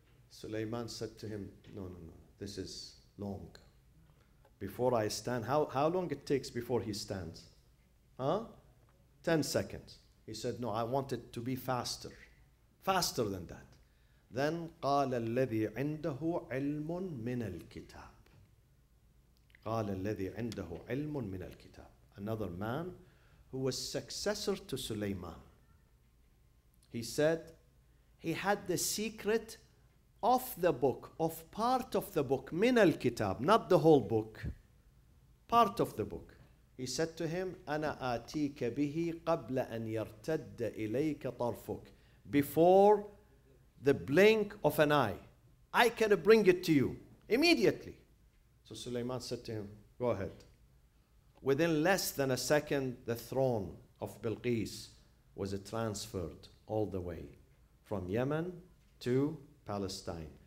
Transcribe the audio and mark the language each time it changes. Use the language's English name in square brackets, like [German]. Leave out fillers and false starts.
[English] Suleiman said to him, no, this is long. Before I stand, how long it takes before he stands? 10 seconds. He said, no, I want it to be faster than that. Then [Arabic] قال الذي عنده علم من الكتاب. قال الذي عنده علم من الكتاب. [English] Another man who was successor to Suleiman. He said he had the secret of the book, of part of the book, [Arabic] min al-kitab, [English] not the whole book, part of the book. He said to him, [Arabic] أنا آتيك به قبل أن يرتد إليك طرفك. [English] Before the blink of an eye, I can bring it to you immediately. So Suleiman said to him, go ahead. Within less than a second, the throne of Bilqis was transferred all the way from Yemen to Palestine.